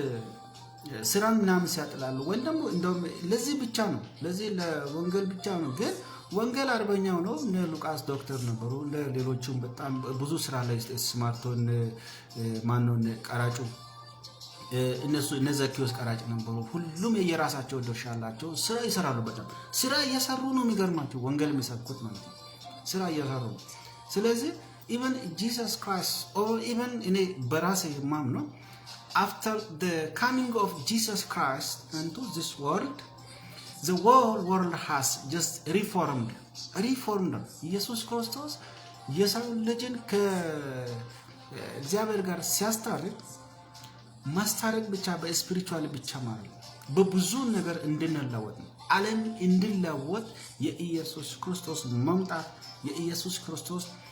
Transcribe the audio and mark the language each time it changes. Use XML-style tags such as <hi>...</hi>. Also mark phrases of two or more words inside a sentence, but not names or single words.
<am>ስራን ምናምን ሲያጥላሉ ወይ ደግሞ እንደውም ለዚህ ብቻ ነው ለዚህ ለወንጌል ብቻ ነው። ግን ወንጌል አርበኛው ነው። እነ ሉቃስ ዶክተር ነበሩ። ለሌሎችም በጣም ብዙ ስራ ላይ ስማርቶን ማነው ቀራጩ እነሱ እነ ዘኪዮስ ቀራጭ ነበሩ። ሁሉም የየራሳቸው ድርሻ አላቸው። ስራ ይሰራሉ። በጣም ስራ እየሰሩ ነው። የሚገርማቸው ወንጌል የሚሰብኩት ማለት ነው። ስራ እየሰሩ ነው። ስለዚህ</am> <en>even Jesus Christ or even in a</en> <am>በራሴ የማምነው</am> <en>after the coming of Jesus Christ into this world the whole world has just reformed</en> <am>ኢየሱስ ክርስቶስ የሰው ልጅን ከእግዚአብሔር ጋር ሲያስታርቅ ማስታረቅ ብቻ በስፒሪቹዋል ብቻ ማለት ነው። በብዙ ነገር እንድንለወጥ ነው። ዓለም እንድንለወጥ የኢየሱስ ክርስቶስ መምጣት የኢየሱስ ክርስቶስ</am>